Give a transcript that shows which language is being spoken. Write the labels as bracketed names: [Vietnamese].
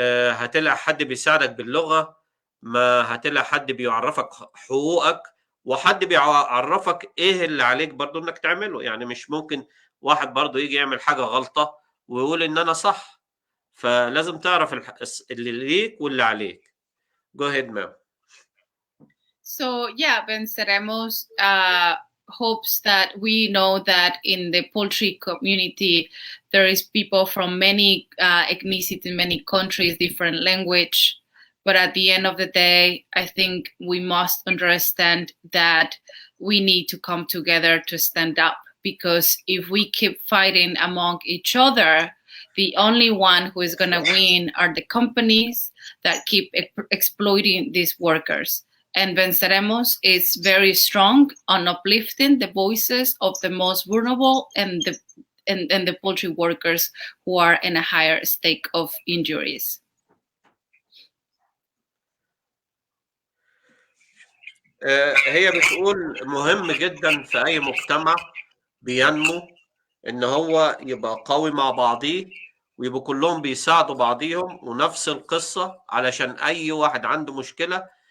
[Arabic] هتلاقي حد بيساعدك باللغة، ما هتلاقي حد بيعرفك حقوقك، وحد بيعرفك ايه اللي عليك برضو انك تعمله. يعني مش ممكن واحد برضو يجي يعمل حاجة غلطة ويقول ان انا صح. فلازم تعرف اللي ليك واللي عليك. [English] Go ahead, ma'am. So yeah, Venceremos hopes that we know that in the poultry community, there is people from many ethnicity, many countries, different language. But at the end of the day, I think we must understand that we need to come together to stand up, because if we keep fighting among each other, the only one who is going to win are the companies that keep exploiting these workers. And Venceremos is very strong on uplifting the voices of the most vulnerable and the poultry workers who are in a higher stake of injuries. [Arabic] هي بتقول مهم جدا في أي مجتمع بينمو إن هو يبقى قوي مع بعضيه، ويبقوا كلهم بيساعدوا بعضيهم، ونفس القصة علشان أي واحد عنده مشكلة.